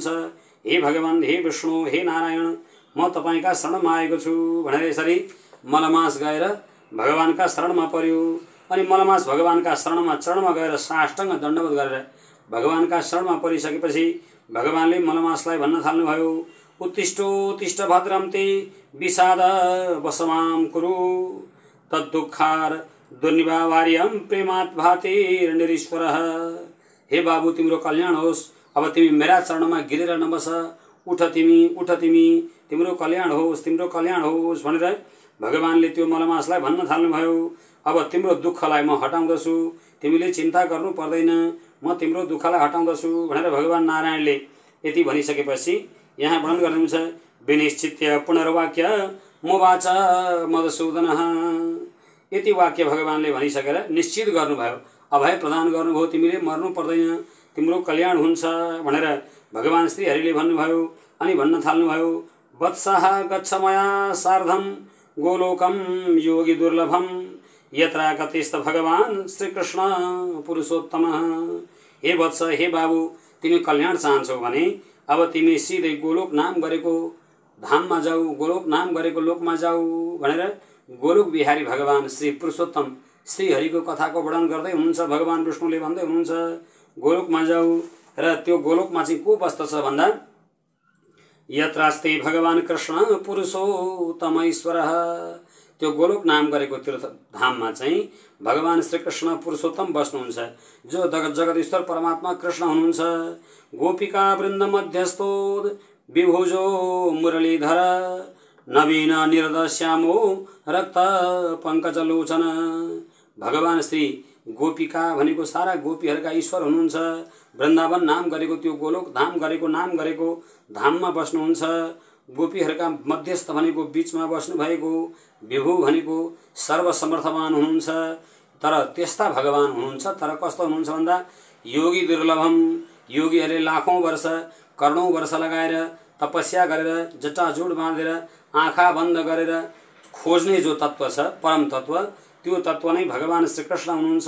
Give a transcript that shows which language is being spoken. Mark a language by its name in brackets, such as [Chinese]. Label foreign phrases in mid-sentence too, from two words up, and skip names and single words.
[Nepali] हे भगवान, हे विष्णु, हे नारायण, म तपाईका शरणमा आएको छु भनेर यसरी मलमास गएर भगवानका शरणमा पर्यो। अनि मलमास भगवानका चरणमा गएर साष्टाङ्ग दण्डवत गरेर भगवानका शरणमा परिसकेपछि भगवानले मलमासलाई भन्न थाल्नुभयो [Sanskrit] उत्तिष्ठोत्तिष्ठ भद्रं ते विषाद वसमां कुरु तद्दुःखार दुर्निवार्यं प्रेमात् भातिर्निरीश्वरः। [Nepali] हे बाबु, तिम्रो कल्याण होस्, अब तिमी मेरा चरणमा गिरेर नबस, उठ तिमी, तिम्रो कल्याण होस् भनेर भगवानले त्यो मलमासलाई भन्न थाल्नुभयो। अब तिम्रो दुःखलाई म हटाउँदछु, तिमीले चिन्ता गर्नु पर्दैन, म तिम्रो दुःखलाई हटाउँदछु भनेर भगवान नारायणले यति भनिसकेपछि यहाँ वर्णन गर्नुहुन्छ [Sanskrit] विनिश्चित्य पुनर्वाक्य मोवाच मधुसूदनः। [Nepali] यति वाक्य भगवानले भनिसकेर निश्चित गर्नुभयो, अभय प्रदान गर्नुभयो, तिमीले मर्नु पर्दैन, तिम्रो कल्याण हुन्छ भनेर भगवान श्रीहरिले भन्नुभयो। अनि भन्न थाल्नुभयो [Sanskrit] वत्सः गच्छ मया सार्धं गोलोकं योगी दुर्लभं यत्र गतिस्त भगवान श्रीकृष्ण पुरुषोत्तमः। [Nepali] हे वत्स, हे बाबु, तिमी कल्याण चाहन्छौ भने अब तिमी सिधै गोलोक नाम गरेको धाममा जाऊ, गोलोक नाम गरेको लोकमा जाऊ भनेर गोलोक बिहारी भगवान श्री पुरुषोत्तम श्रीहरिको कथाको वर्णन गर्दै हुनुहुन्छ। भगवान विष्णुले भन्दै हुनुहुन्छ गोलोकमा जाऊ, र त्यो गोलोकमा चाहिँ को बस्दछ भन्दा [Sanskrit] यत्रास्ते भगवान कृष्ण पुरुषोत्तम ईश्वरः। [Nepali] त्यो गोलोक नाम गरेको तीर्थ धाममा चाहिँ भगवान श्रीकृष्ण पुरुषोत्तम बस्नुहुन्छ, जो जगदीश्वर परमात्मा कृष्ण हुनुहुन्छ। [Sanskrit] गोपिका वृन्द मध्यस्थो विभुजो मुरलीधर नवीन निर्दश्यामो रक्त पंकजलोचन। [Nepali] भगवान श्री गोपिका भनेको सारा गोपीहरूका ईश्वर हुनुहुन्छ। वृन्दावन नाम गरेको त्यो गोलोक धाम गरेको नाम गरेको धाममा बस्नुहुन्छ। गोपीहरूका मध्यस्थ भनेको बीचमा बस्नु भएको, विभु भनेको सर्वसमर्थवान हुनुहुन्छ। तर त्यस्ता भगवान हुनुहुन्छ, तर कस्तो हुनुहुन्छ भन्दा [Sanskrit] योगी दुर्लभम, [Nepali] योगीहरूले लाखौं वर्ष करोडौं वर्ष लगाएर तपस्या गरेर जटाजूड बाँधेर आँखा बन्द गरेर खोज्ने जो तत्व छ, परम तत्व, त्यो तत्व नै भगवान श्रीकृष्ण हुनुहुन्छ।